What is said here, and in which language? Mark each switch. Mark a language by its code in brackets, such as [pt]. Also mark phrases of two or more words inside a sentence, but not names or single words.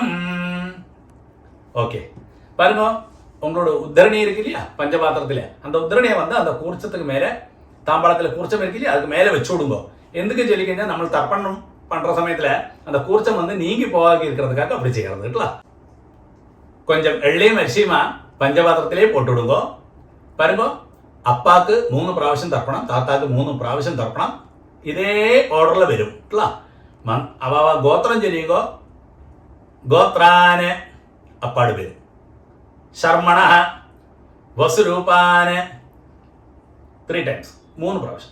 [ta] ஓகே, பாருங்க, உங்களோட உத்தரணி இருக்கு இல்லையா பஞ்சபாத்திரத்தில், அந்த உத்தரணியை வந்து அந்த கூர்ச்சத்துக்கு மேலே, தாம்பாளத்தில் கூர்ச்சம் இருக்கு இல்லையா அதுக்கு மேலே வச்சு விடுங்க. எதுக்கு சொல்லிக்கிங்க, நம்ம தர்ப்பணம் பண்ணுற சமயத்தில் அந்த கூர்ச்சம் வந்து நீங்கி போகாது இருக்கிறதுக்காக அப்படி செய்யறதுங்களா. கொஞ்சம் எள்ளையும் அரிசியுமா பஞ்சபாத்திரத்திலே போட்டு விடுங்க. பாருங்க, [ml] അപ്പാക്ക് 3 പ്രാവശ്യം തർപ്പണം, താത്താക്ക് 3 പ്രാവശ്യം തർപ്പണം. ഇതേ ഓർഡറിൽ വരും കേട്ടോ. അവ ഗോത്രം ചൊല്ലിയുമ്പോൾ ഗോത്രാന് അപ്പാട് വരും. [sa] शर्मण वसुरूपान् [ml] 3 ടൈംസ് 3 പ്രാവശ്യം.